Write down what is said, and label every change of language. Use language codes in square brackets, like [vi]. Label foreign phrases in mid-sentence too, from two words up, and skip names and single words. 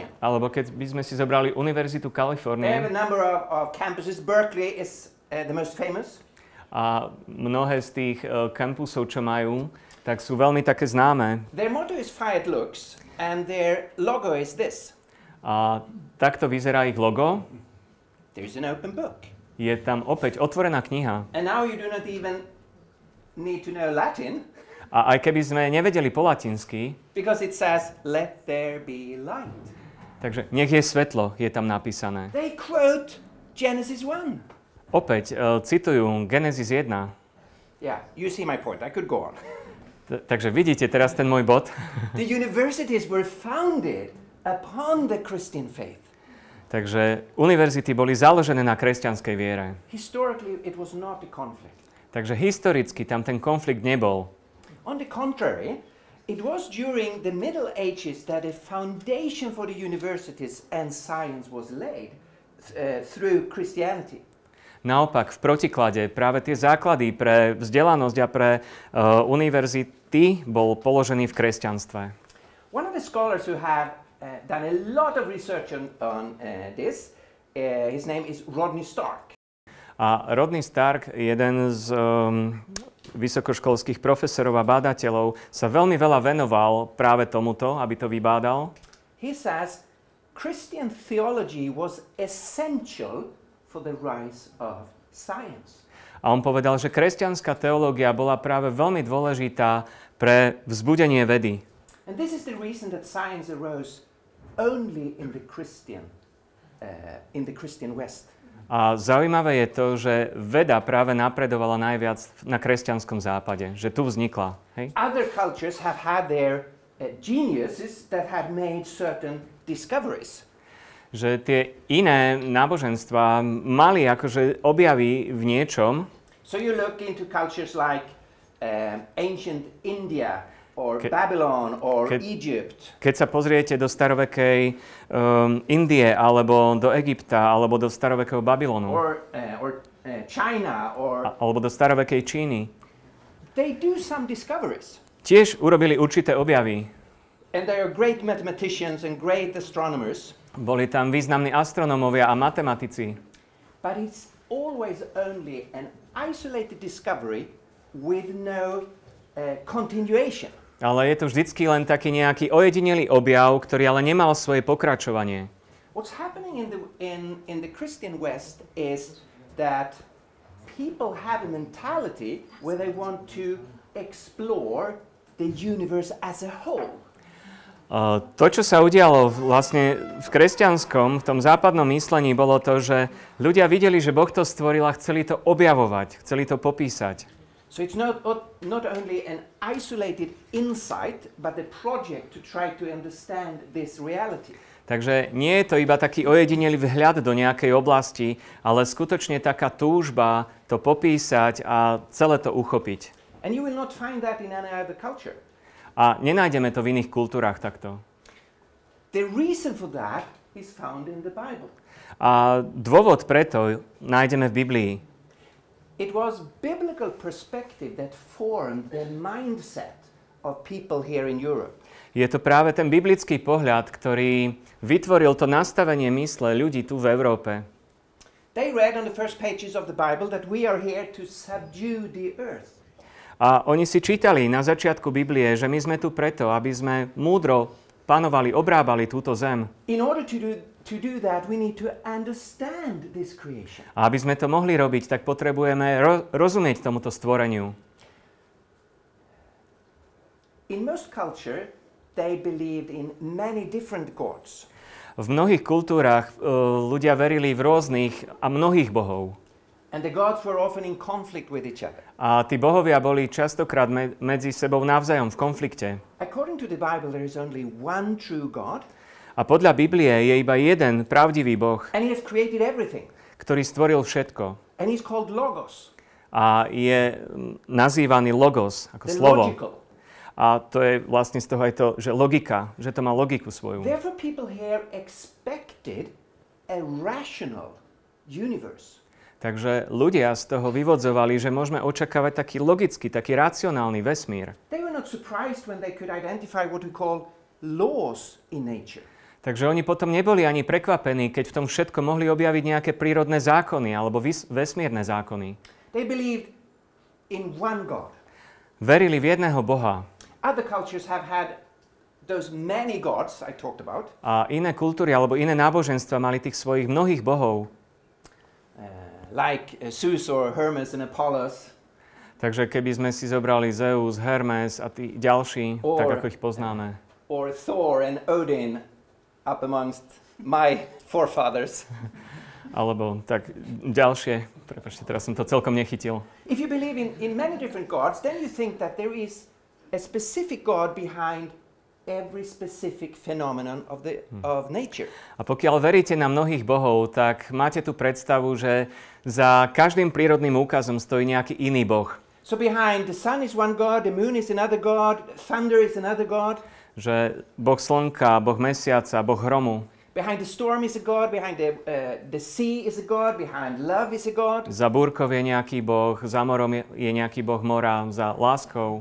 [sk] Alebo keď by sme si zobrali Univerzitu [en] They have a [sk] Kalifornie [en] number of campuses. Berkeley is the most famous. [sk] a mnohé z tých kampusov, čo majú, tak sú veľmi také známe. [en] Their motto is [la] Fiat Lux [en] and their logo is this. [sk] A takto vyzerá ich logo. [en] There's an open book. [sk] Je tam opäť otvorená kniha. [en] And now you do not even need to know Latin. [sk] A aj keby sme nevedeli po latinsky, [en] Because it says, let there be light. [sk] takže nech je svetlo, je tam napísané. [en] They quote Genesis 1. [sk] Opäť citujú Genesis 1. [en] Yeah, you see my point. I could go on. [sk] Takže vidíte teraz ten môj bod. [en] The universities were founded upon the Christian faith. [sk] Takže univerzity boli založené na kresťanskej viere. [en] Historically, it was not a conflict. [sk] Takže historicky tam ten konflikt nebol. [en] On the contrary, it was during the Middle Ages that a foundation for the universities and science was laid through Christianity. [sk] Naopak, v protiklade, práve tie základy pre vzdelanosť a pre univerzity bol položený v kresťanstve. [en] One of the scholars who have done a lot of research on this, his name is Rodney Stark. [sk] A Rodney Stark, jeden z vysokoškolských profesorov a bádateľov, sa veľmi veľa venoval práve tomuto, aby to vybádal. [en] He says Christian theology was essential for the rise of science. [sk] A on povedal, že kresťanská teológia bola práve veľmi dôležitá pre vzbudenie vedy. [en] And this is the reason that science arose only in the Christian West. [sk] A zaujímavé je to, že veda práve napredovala najviac na kresťanskom západe, že tu vznikla. Hej? [en] Other cultures have had their geniuses that had made certain discoveries. [sk] Že tie iné náboženstvá mali akože objavy v niečom. [en] So you look into cultures like ancient India, or Babylon, or Egypt. [sk] Keď sa pozriete do starovekej Indie, alebo do Egypta, alebo do starovekého Babylonu, [en] or China, [sk] alebo do starovekej Číny, [en] they do some discoveries. [sk] Tiež urobili určité objavy. [en] And they are great mathematicians and great astronomers. [sk] Boli tam významní astronómovia a matematici. [en] But it's always only an isolated discovery with no continuation. [sk] Ale je to vždycky len taký nejaký ojedinelý objav, ktorý ale nemal svoje pokračovanie. [en] What's happening in the Christian West is that people have a mentality where they want to explore the universe as a whole. [sk] To, čo sa udialo vlastne v kresťanskom, v tom západnom myslení, bolo to, že ľudia videli, že Boh to stvoril a chceli to objavovať, chceli to popísať. [en] So it's not only an isolated insight, but a project to try to understand this reality. [sk] Takže nie je to iba taký ojedinelý vhľad do nejakej oblasti, ale skutočne taká túžba to popísať a celé to uchopiť. [en] And you will not find that in any other culture. [sk] A nenájdeme to v iných kultúrach takto. [en] The reason for that is found in the Bible. [sk] A dôvod preto nájdeme v Biblii. [en] It was biblical perspective that formed the mindset of people here in Europe. [sk] Je to práve ten biblický pohľad, ktorý vytvoril to nastavenie mysle ľudí tu v Európe. [en] They read on the first pages of the Bible that we are here to subdue the earth. [sk] A oni si čítali na začiatku Biblie, že my sme tu preto, aby sme múdro panovali, obrábali túto zem. [en] In order to do that, we need to understand this creation. [sk] A aby sme to mohli robiť, tak potrebujeme rozumieť tomuto stvoreniu. [en] In most culture, they believed in many different gods. [sk] V mnohých kultúrach ľudia verili v rôznych a mnohých bohov. [en] And the gods were often in conflict with each other. [sk] A tí bohovia boli častokrát medzi sebou navzájom v konflikte. [en] According to the Bible, there is only one true God. [sk] A podľa Biblie je iba jeden pravdivý Boh, [en] And he has created everything. [sk] ktorý stvoril všetko. [en] And he's called Logos. [sk] A je nazývaný Logos, ako [en] The [sk] slovo. [en] logical. [sk] A to je vlastne z toho aj to, že logika, že to má logiku svoju. [en] Therefore, people here expected a rational universe. [sk] Takže ľudia z toho vyvodzovali, že môžeme očakávať taký logický, taký racionálny vesmír. [en] They were not surprised when they could identify what we call laws in nature. [sk] Takže oni potom neboli ani prekvapení, keď v tom všetko mohli objaviť nejaké prírodné zákony alebo vesmírne zákony. [en] They believed in one God. [sk] Verili v jedného Boha. [en] Other cultures have had those many gods I talked about. [sk] A iné kultúry alebo iné náboženstva mali tých svojich mnohých bohov. [en] Like Zeus or Hermes and Apollos. [sk] Takže keby sme si zobrali Zeus, Hermes a tí ďalší, tak ako ich poznáme. [en] Or Thor and Odin up amongst my forefathers. [sk] Alebo tak ďalšie, prepáčte, teraz som to celkom nechytil. [en] If you believe in many different gods, then you think that there is a specific God behind every specific phenomenon of nature. [sk] A pokiaľ veríte na mnohých bohov, tak máte tu predstavu, že za každým prírodným úkazom stojí nejaký iný boh. [en] So behind the sun is one God, the moon is another God, thunder is another God. [sk] Že boh slnka, boh mesiaca, boh hromu. [en] Behind the storm is a God, behind the sea is a God, behind love is a God. [sk] Za búrkov je nejaký boh, za morom je nejaký boh mora, za láskou.